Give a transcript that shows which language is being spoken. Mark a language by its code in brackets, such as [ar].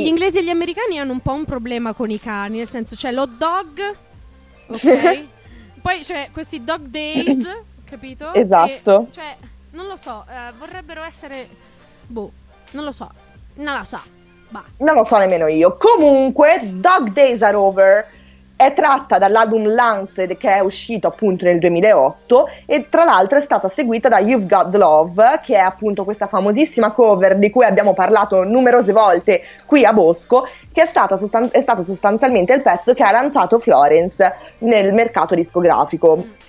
[it] Gli inglesi e gli americani hanno un po' un problema con i cani, nel senso, c'è l'hot dog, ok? Poi c'è questi dog days, capito? Esatto. E, cioè, non lo so, vorrebbero essere... Non lo so nemmeno io. Comunque, [en] dog days are over. [it] È tratta dall'album Lanced, che è uscito appunto nel 2008, e tra l'altro è stata seguita da You've Got Love, che è appunto questa famosissima cover di cui abbiamo parlato numerose volte qui a Bosco, che è stato sostanzialmente il pezzo che ha lanciato Florence nel mercato discografico.